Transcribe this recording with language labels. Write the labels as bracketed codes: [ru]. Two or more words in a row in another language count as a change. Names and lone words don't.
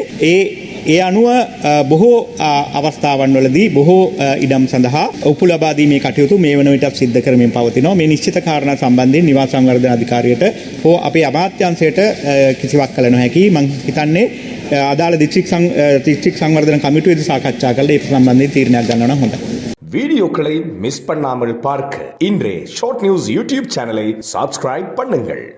[si] ඒ අනුව බොහෝ අවස්ථාවන් වලදී බොහෝ ඉඩම් සඳහා ඔප්පු ලබා දීමේ කටයුතු මේ වන විටත් සිද්ධ කරමින් පවතිනවා. මේ නිශ්චිත කාරණා සම්බන්ධයෙන් නිවාස සංවර්ධන අධිකාරියට හෝ අපේ අමාත්‍යාංශයට කිසිවක් කළ නොහැකි. මම හිතන්නේ අදාළ දිස්ත්‍රික් සංවර්ධන කමිටුවේදී සාකච්ඡා කරලා ඒ සම්බන්ධයෙන් තීරණයක් ගන්නවා නම් හොඳයි. [ta] வீடியோக்களை மிஸ் பண்ணாமல் பார்க்க இன்றே ஷார்ட் நியூஸ் [en] YouTube channel subscribe [ta] பண்ணுங்கள்.